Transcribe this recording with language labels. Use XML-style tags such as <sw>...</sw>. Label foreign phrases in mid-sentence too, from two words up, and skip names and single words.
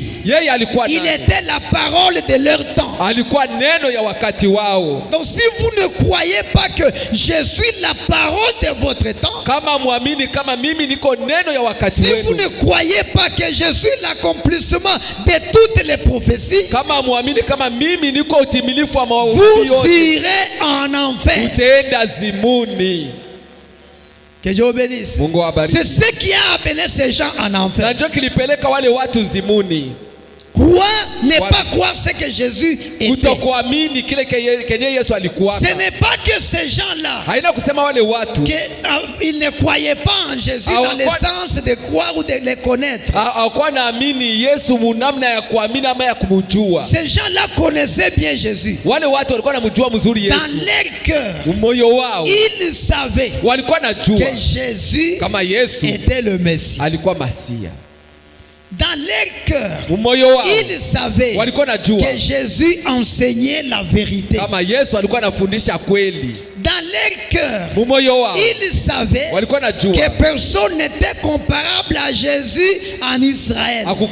<fr>Il était la parole de leur temps. Donc si vous ne croyez pas que je suis la parole de votre temps, si vous ne croyez pas que je suis l'accomplissement de toutes les prophéties, vous irez en enfer.</fr> <sw>Utaenda zimuni.</sw> <fr>Que Dieu bénisse. C'est ce qui a amené ces gens en enfer.</fr> <sw>Na ndio kilipeleka wale watu zimuni.</sw> <fr>Croire n'est pas croire ce que Jésus était.</fr> <sw>Kutokuamini kile kenye Yesu alikuwa.</sw> <fr>Ce n'est pas que ces gens-là,</fr> <sw>haina kusema wale watu</sw> <fr>ils ne croyaient pas en Jésus dans le sens de croire ou de le connaître.</fr> <sw>Hawakuwa naamini Yesu munamna ya kuamini ama ya kumjua.</sw> <fr>Ces gens-là connaissaient bien Jésus.</fr> <sw>Wale watu walikuwa wanamjua mzuri Yesu.</sw> <fr>Dans leur cœur,</fr> <sw>moyo wao,</sw> <fr>ils savaient</fr> <sw>walikuwa najua</sw> <fr>que Jésus</fr> <sw>kama Yesu</sw> <fr>était le Messie.</fr> <sw>Alikuwa Masia.</sw> <fr>Dans leur cœur, ils savaient que Jésus enseignait la vérité. Dans leur cœur, ils savaient que personne n'était comparable à Jésus en Israël.</fr>